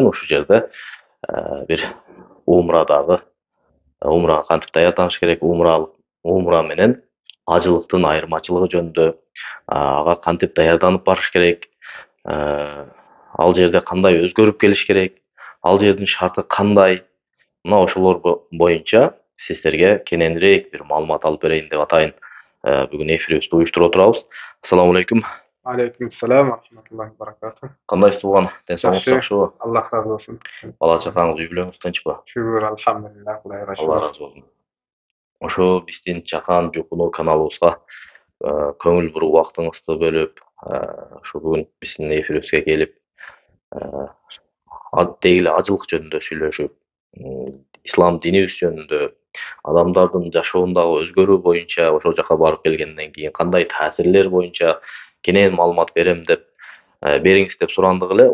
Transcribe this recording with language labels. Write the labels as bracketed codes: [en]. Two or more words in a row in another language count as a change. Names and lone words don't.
[ky] ушул жерде бир умрадагы умрага кантип даярданыш керек, умра менен ажылыктын айырмачылыгы жөнүндө, ага кантип даярданып барыш керек, ал жерде кандай өзгөрүп келиш керек, ал жердин шарты кандай, мына ошолор боюнча сиздерге кененирээк бир маалымат алып берейин деп атайын. Бүгүн эфирибизди уюштуруп отурабыз. [ar] السلام عليكم. عليكم السلام ورحمة الله وبركاته. [ky] Кандайсыз тууган? Ден соолугуңуз жакшыбы? Аллах разы болсун. Бала чакаңыз, үй бүлөңүз тынчпы? Шүгүр, алхамдулилlah, Кудайга Алла шүгүр. разы болсун. Ошо биздин чакан жукуну каналыбызга көңүл буруп убактыңызды бөлүп, ушу бүгүн биздин эфирибизге келип, деги эле ажылык жөнүндө сүйлөшүп, ислам динибиз жөнүндө, адамдардын жашоондагы өзгөрүү боюнча, ошол жака барып келгенден кийин кандай таасирлер боюнча кенен маалымат берем деп бериңиз деп сурандык эле.